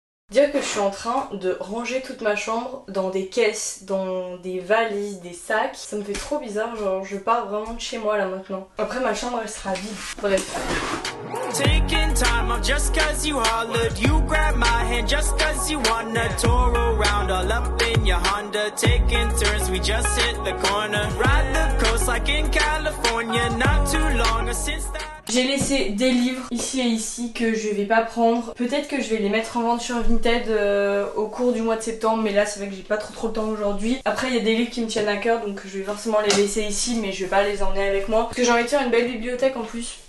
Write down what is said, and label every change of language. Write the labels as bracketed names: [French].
[French] Dire que je suis en train de ranger toute ma chambre dans des caisses, dans des valises, des sacs, ça me fait trop bizarre, genre je pars vraiment de chez moi là maintenant. Après ma chambre elle sera vide, bref. [English] Taking time off just cause you hollered. You grabbed my hand just cause you wanna tour around all up in your Honda. Taking turns, we just hit the corner. Ride the coast like in California. Not too long since that. [French] J'ai laissé des livres ici et ici que je vais pas prendre. Peut-être que je vais les mettre en vente sur Vinted au cours du mois de septembre, mais là c'est vrai que j'ai pas trop le temps aujourd'hui. Après il y a des livres qui me tiennent à cœur, donc je vais forcément les laisser ici, mais je vais pas les emmener avec moi. Parce que j'ai envie de faire une belle bibliothèque en plus.